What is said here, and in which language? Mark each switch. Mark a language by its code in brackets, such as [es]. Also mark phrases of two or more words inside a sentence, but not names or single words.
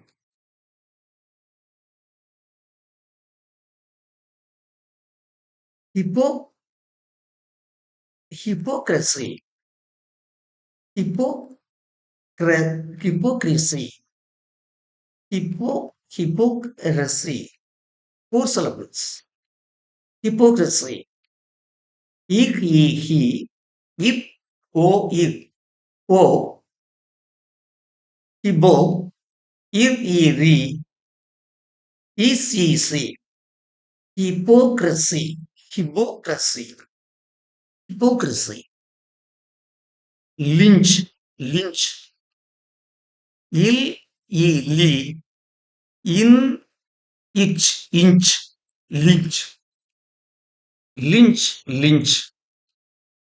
[en] Hypocrisy, hypocrisy, hypocrisy, 4 syllables. Hypocrisy, ik, he, ip, o, ik, o, hibo, ir, ri, is, si, hypocrisy, hypocrisy, hypocrisy. Lynch, lynch, il, li, in, ich, inch, lynch, lynch, lynch.